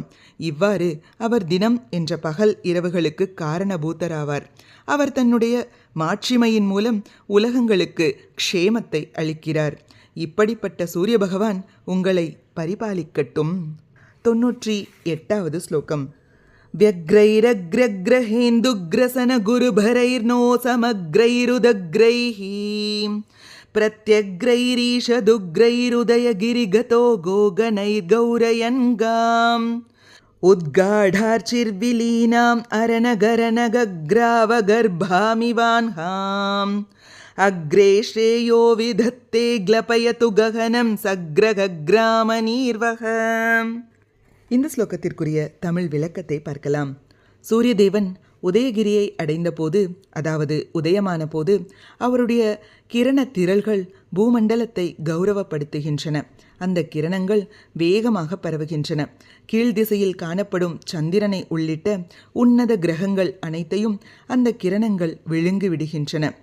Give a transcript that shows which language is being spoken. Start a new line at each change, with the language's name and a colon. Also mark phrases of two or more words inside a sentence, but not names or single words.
Tamil: இவ்வாறு அவர் தினம் என்ற பகல் இரவுகளுக்கு காரணபூதராவார். அவர் தன்னுடைய மாட்சிமையின் மூலம் உலகங்களுக்கு க்ஷேமத்தை அளிக்கிறார். இப்படிப்பட்ட சூரிய பகவான் உங்களை பரிபாலிக்கட்டும். 98வது ஸ்லோகம்.
Sanskrit: व्यग्रैरग्रग्रहेन्दुग्रसन गुरुभरैर्नो समग्रैरुदग्रैः प्रत्यग्रैरीशदुग्रैरुदयगिरिगतो गोगनैर्गौरयन्गाम् उद्गाढार्चिर्विलीनाम् अरनगरनगग्रावगर्भामिवान्हाम् अग्रे श्रेयो विधत्ते ग्लपयतु गहनं सग्रगग्रामनीर्वः.
Tamil: இந்த ஸ்லோகத்திற்குரிய தமிழ் விளக்கத்தை பார்க்கலாம். சூரியதேவன் உதயகிரியை அடைந்த போது, அதாவது உதயமான போது, அவருடைய கிரண திரள்கள் பூமண்டலத்தை கௌரவப்படுத்துகின்றன. அந்த கிரணங்கள் வேகமாக பரவுகின்றன. கீழ்திசையில் காணப்படும் சந்திரனை உள்ளிட்ட உன்னத கிரகங்கள் அனைத்தையும் அந்த கிரணங்கள் விழுங்கி விடுகின்றன.